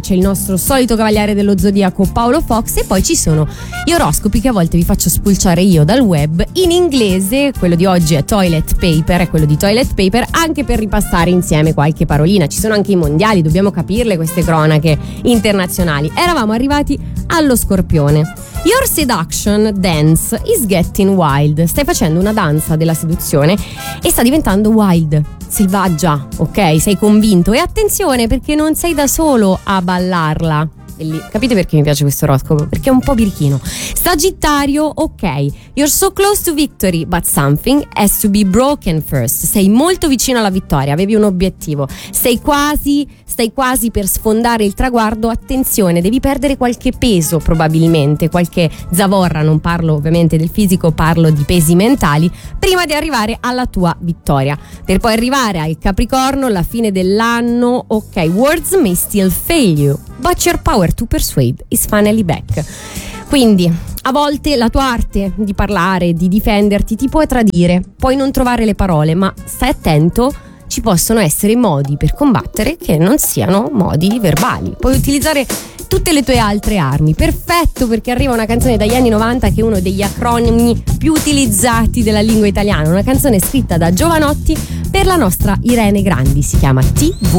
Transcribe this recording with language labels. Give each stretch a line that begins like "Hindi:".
Italian: C'è il nostro solito cavaliere dello zodiaco Paolo Fox, e poi ci sono gli oroscopi che a volte vi faccio spulciare io dal web in inglese. Quello di oggi è toilet paper, è quello di toilet paper, anche per ripassare insieme qualche parolina. Ci sono anche i mondiali, dobbiamo capirle queste cronache internazionali. Eravamo arrivati allo Scorpione.
English: Your seduction dance is getting wild.
Italian: Stai facendo una danza della seduzione e sta diventando wild, selvaggia, ok? Sei convinto? E attenzione, perché non sei da solo a ballarla. Capite perché mi piace questo oroscopo? Perché è un po' birichino. Sagittario, ok.
English: You're so close to victory, but something has to be broken first.
Italian: Sei molto vicino alla vittoria, avevi un obiettivo. Stai quasi per sfondare il traguardo. Attenzione, devi perdere qualche peso, probabilmente, qualche zavorra. Non parlo ovviamente del fisico, parlo di pesi mentali, prima di arrivare alla tua vittoria. Per poi arrivare al Capricorno, la fine dell'anno, ok.
English: Words may still fail you, but your power to persuade is finally back.
Italian: Quindi, a volte la tua arte di parlare, di difenderti, ti può tradire, puoi non trovare le parole, ma stai attento, ci possono essere modi per combattere che non siano modi verbali. Puoi utilizzare tutte le tue altre armi. Perfetto, perché arriva una canzone dagli anni 90 che è uno degli acronimi più utilizzati della lingua italiana, una canzone scritta da Jovanotti per la nostra Irene Grandi, si chiama TV.